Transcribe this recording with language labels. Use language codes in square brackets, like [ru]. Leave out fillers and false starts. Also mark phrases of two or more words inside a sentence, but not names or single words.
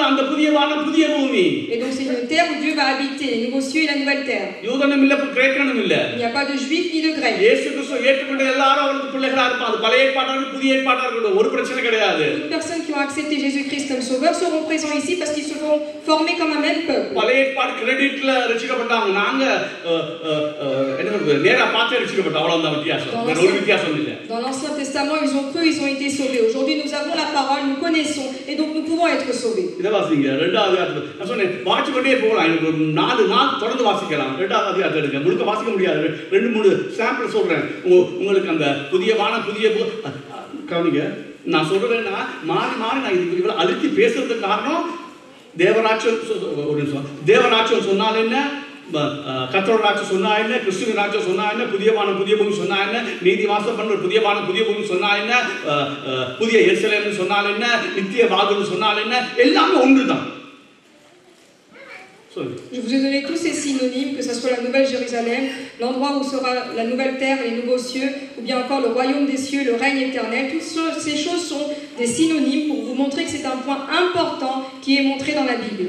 [fr] Et donc c'est une terre où Dieu va habiter, les nouveaux cieux et la nouvelle terre. Il n'y a pas de juifs ni de grecs. Toutes les personnes qui ont accepté Jésus-Christ comme sauveur seront présents ici parce qu'ils seront formés comme un même peuple. [ta] பழைய ஏற்பாடு கிரெடிட்ல ரட்சிக்கப்பட்டாங்க. நாங்க என்ன சொல்றது நேரா பார்த்து ரட்சிக்கப்பட்டோம். அவ்வளவுதான் வித்தியாசம். வேற ஒரு வித்தியாசம் இல்ல. [fr] Dans l'Ancien Testament, ils ont cru, ils ont été sauvés. Aujourd'hui, nous avons la parole, nous connaissons et donc nous pouvons être sauvés. [ta] இத வாசிங்க. இரண்டாவது அதிகாரம். நான் சொன்னேன் வாசிச்சு கொண்டே போகலாம். எனக்கு 4 நாள் தொடர்ந்து வாசிக்கலாம். இரண்டாவது அதிகாரத்தை எடுங்க. முழுக்க வாசிக்க முடியாது. 2-3 சாம்பிள் சொல்றேன். உங்களுக்கு அந்த புதிய வானம் புதிய கவனிங்க. நான் சொல்றேன்னா மாறி மாறி நான் இது இவ்வளவு அழுத்தி பேசுறதுக்கு காரணம் தேவராட்சியம் ஒரு நிமிஷம். தேவராட்சியம் சொன்னால் என்ன, கர்த்தரோட ராட்சியம் சொன்னா என்ன, கிறிஸ்துவின் ராட்சியம் சொன்னா என்ன, புதிய வானம் புதிய பூமி சொன்னா என்ன, நீதி வாசம் பண்ற புதிய வானம் புதிய பூமி சொன்னா என்ன, புதிய எருசலேம் சொன்னால் என்ன, நித்திய வாகுன்னு சொன்னால் என்ன, எல்லாமே ஒன்றுதான். [fr] Je vous ai donné tous ces synonymes, que ce soit la Nouvelle Jérusalem, l'endroit où sera la nouvelle terre et les nouveaux cieux, ou bien encore le royaume des cieux, le règne éternel. Toutes ces choses sont des synonymes pour vous montrer que c'est un point important qui est montré dans la Bible.